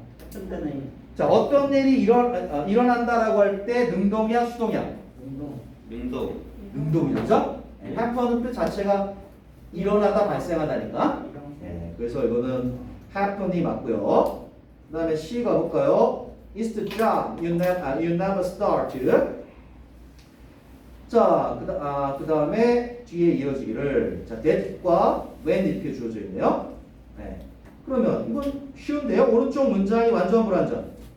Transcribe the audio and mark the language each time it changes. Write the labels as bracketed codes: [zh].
[ko] 어떤 때는 자, 어떤 일이 일어난다라고 할 때 능동이야 수동이야? 운동 능동. 능동이죠. happen은 뜻 자체가 일어나다 발생하다니까. 그래서 이거는 happen이 맞고요. 그 다음에 C 가볼까요? [en] Is the job you never start. [ko] 자, 그 다음에 뒤에 이어지기를 자, that과 when 이렇게 주어져 있네요. 네. 그러면 이건 쉬운데요. 오른쪽 문장이 완전 불완전.